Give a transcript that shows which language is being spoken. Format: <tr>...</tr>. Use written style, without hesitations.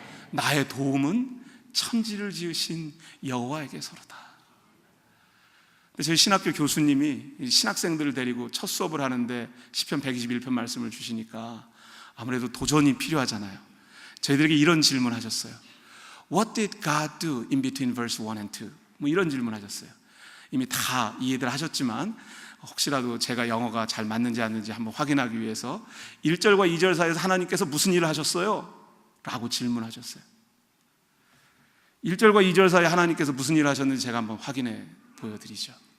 <ko>나의 도움은 천지를 지으신 여호와에게서로다. 저희 신학교 교수님이 신학생들을 데리고 첫 수업을 하는데 시편 121편 말씀을 주시니까 아무래도 도전이 필요하잖아요. 저희들에게 이런 질문 하셨어요.</ko> <en>What did God do in between verse 1 and 2?</en> <ko>뭐 이런 질문 하셨어요. 이미 다 이해들 하셨지만 혹시라도 제가 영어가 잘 맞는지 안 맞는지 한번 확인하기 위해서 1절과 2절 사이에서 하나님께서 무슨 일을 하셨어요? 라고 질문하셨어요. 1절과 2절 사이에 하나님께서 무슨 일을 하셨는지 제가 한번 확인해 보여드리죠.</ko>